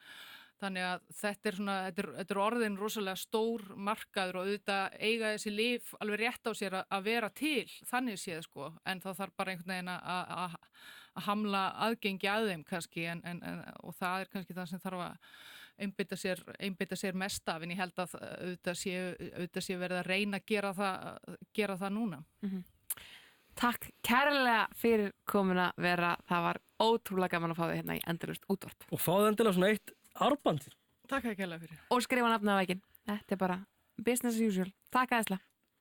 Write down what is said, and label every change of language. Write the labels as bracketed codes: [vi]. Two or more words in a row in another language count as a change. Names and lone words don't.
[is] Þannig að þetta er orðin rosalega stór markaður og auðvitað eiga þessi lyf alveg rétt á sér að vera til, þannig séð sko, en það þarf bara einhvern veginn að hamla aðgengi að þeim kannski og það er kannski það sem þarf að einbeita sér mest af en ég held að auðvitað sé verið að reyna að gera það núna. Takk kærlega fyrir komuna Vera, það var ótrúlega gaman að fá þig hérna í Endalaust útvarp. Og fáðu endilega svona eitt árband. Takk að kærlega fyrir. Og skrifa nafnið á vegginn. Þetta er bara [en] business as usual. [is] Takk æðislega.